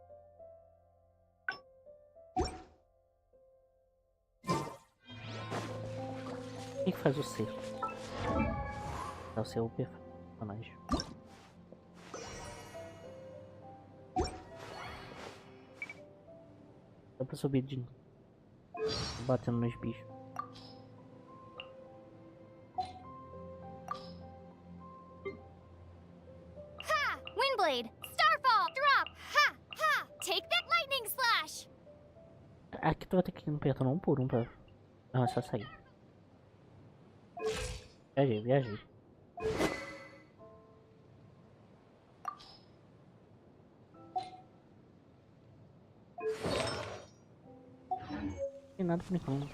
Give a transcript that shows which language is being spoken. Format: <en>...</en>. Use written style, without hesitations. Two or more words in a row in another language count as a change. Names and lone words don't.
<pt>Quem que faz o C? É o seu personagem. Dá pra subir de batendo nos bichos.</pt> <en>Ha! Windblade! Starfall! Drop! Ha! Ha! Take that lightning slash!</en> <pt>Aqui tu vai ter que ir apertando um por um pra... Não, é só sair. Viajei. Não tem nada por enquanto.</pt>